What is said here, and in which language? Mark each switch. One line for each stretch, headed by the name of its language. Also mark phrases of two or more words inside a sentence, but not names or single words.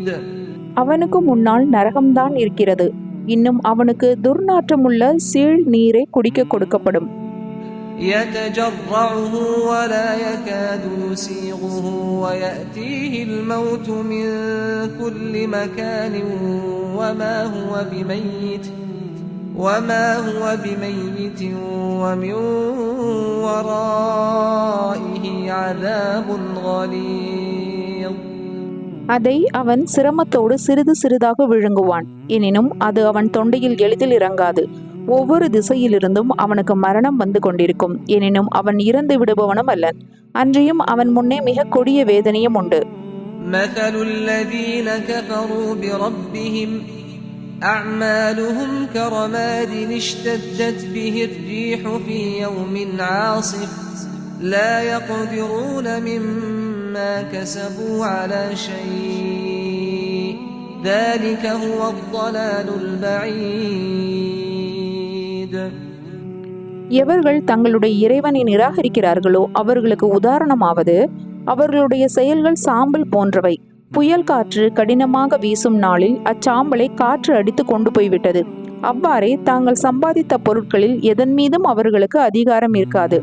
Tamil: அவனுக்கு முன்னால் நரகம்தான் இருக்கிறது. இன்னும் அவனுக்கு துர்நாற்றமுள்ள சீழ் நீரை குடிக்க கொடுக்கப்படும்.
Arabic: يَتَجَرَّعُهُ وَلَا يَكَادُ يُسِيغُهُ وَيَأْتِيهِ الْمَوْتُ مِنْ كُلِّ مَكَانٍ وَمَا هُوَ بِمَيِّتٍ وَمِنْ وَرَائِهِ عَذَابٌ غَلِيظٌ.
Tamil: அதை அவன் சிரமத்தோடு சிறிது சிறிதாக விழுங்குவான். எனினும் அது அவன் தொண்டையில் எளிதில் இறங்காது. ஒவ்வொரு திசையிலிருந்தும் அவனுக்கு மரணம் வந்து கொண்டிருக்கும். எனினும் அவன் இறந்து விடுபவனும் அல்லன். அன்றியும் அவன் முன்னே மிக கொடிய வேதனையும் உண்டு.
Arabic: مَثَلُ الَّذِينَ كَفَرُوا بِرَبِّهِمْ أَعْمَالُهُمْ كَرَمَادٍ اشْتَدَّتْ بِهِ الرِّيحُ فِي يَوْمٍ عَاصِفٍ لَا يَقْدِرُونَ مِمَّا كَسَبُوا عَلَى شَيْءٍ ذَلِكَ هُوَ الضَّلَالُ الْبَعِيدُ.
Tamil: எவர்கள் தங்களுடைய இறைவனை நிராகரிக்கிறார்களோ அவர்களுக்கு உதாரணமாவது அவர்களுடைய செயல்கள் சாம்பல் போன்றவை. புயல் காற்று கடினமாக வீசும் நாளில் அச்சாம்பலை காற்று அடித்து கொண்டு போய்விட்டது. அவ்வாறே தாங்கள் சம்பாதித்த பொருட்களில் எதன் மீதும் அவர்களுக்கு அதிகாரம் இருக்காது.